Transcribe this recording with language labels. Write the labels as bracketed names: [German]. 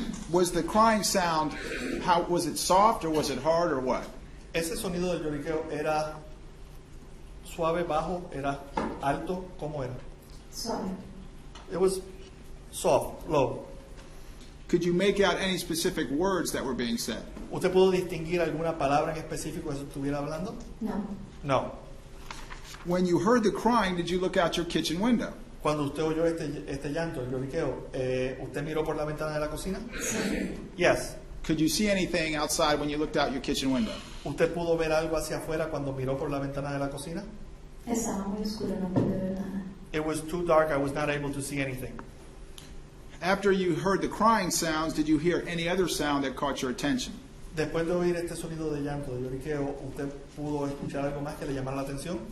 [English] Was the crying sound, how was it soft or was it hard or what? [Spanish] Ese sonido del lloriqueo era suave, bajo, era alto, ¿cómo era? suave. [English] It was soft, low. Could you make out any specific words that were being said? [Spanish] ¿Usted pudo distinguir alguna palabra en específico que se estuviera hablando? No. [English] No. When you heard the crying, did you look out your kitchen window? [Spanish] Cuando usted oyó este llanto, el lloriqueo, ¿usted miró por la ventana de la cocina? Sí. [English] Yes. Could you see anything outside when you looked out your kitchen window? [Spanish] ¿Usted pudo ver algo hacia afuera cuando miró por la ventana de la cocina? Estaba muy oscuro, no pude ver nada. [English] It was too dark, I was not able to see anything. After you heard the crying sounds, did you hear any other sound that caught your attention? [Spanish] Después de oír este sonido de llanto, de lloriqueo, ¿usted pudo escuchar algo más que le llamara la atención?